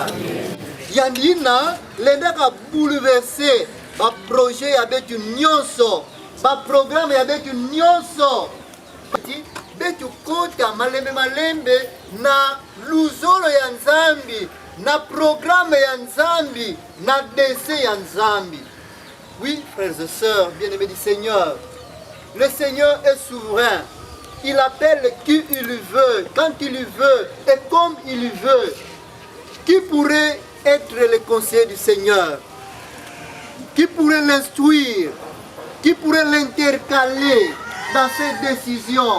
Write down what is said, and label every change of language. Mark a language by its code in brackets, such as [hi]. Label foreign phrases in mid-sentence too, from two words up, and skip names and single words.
[ktu] Yandi yina lendaka bouleverser ba projet ya betu nyonso, ba programme ya betu nyonso. Betu kota malembe na luzolo ya nzambi, na programme ya nzambi, na dese ya nzambi. [fr] Oui, frères et sœurs, bien-aimés du Seigneur, le Seigneur est souverain. Il appelle qui il veut, quand il veut et comme il veut. Qui pourrait être le conseiller du Seigneur? Qui pourrait l'instruire? Qui pourrait l'intercaler dans ses décisions?